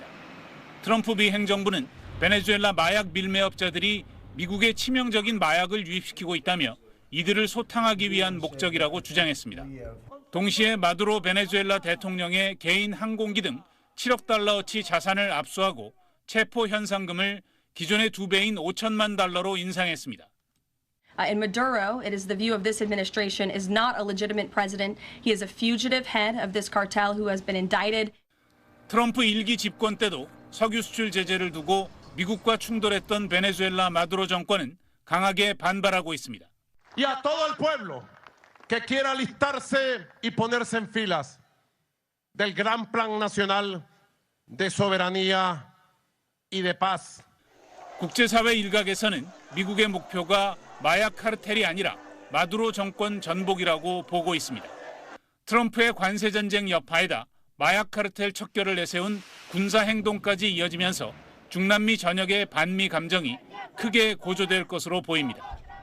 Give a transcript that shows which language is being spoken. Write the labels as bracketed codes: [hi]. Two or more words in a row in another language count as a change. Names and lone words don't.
[ko] 트럼프 미 행정부는 베네수엘라 마약 밀매업자들이 미국의 치명적인 마약을 유입시키고 있다며 이들을 소탕하기 위한 목적이라고 주장했습니다. 동시에 마두로 베네수엘라 대통령의 개인 항공기 등 7억 달러어치 자산을 압수하고 체포 현상금을 기존의 2배인 5천만 달러로 인상했습니다. [en] In Maduro, it is the view of this administration, is not a legitimate president. He is a fugitive head of this cartel who has been indicted. [ko] 트럼프 1기 집권 때도 석유 수출 제재를 두고 미국과 충돌했던 베네수엘라 마두로 정권은 강하게 반발하고 있습니다. [es] Y a todo el pueblo que quiera alistarse y ponerse en filas del gran plan nacional de soberanía y de paz. [ko] 국제사회 일각에서는 미국의 목표가 마약 카르텔이 아니라 마두로 정권 전복이라고 보고 있습니다. 트럼프의 관세 전쟁 여파에다 마약 카르텔 척결을 내세운 군사 행동까지 이어지면서 중남미 전역의 반미 감정이 크게 고조될 것으로 보입니다.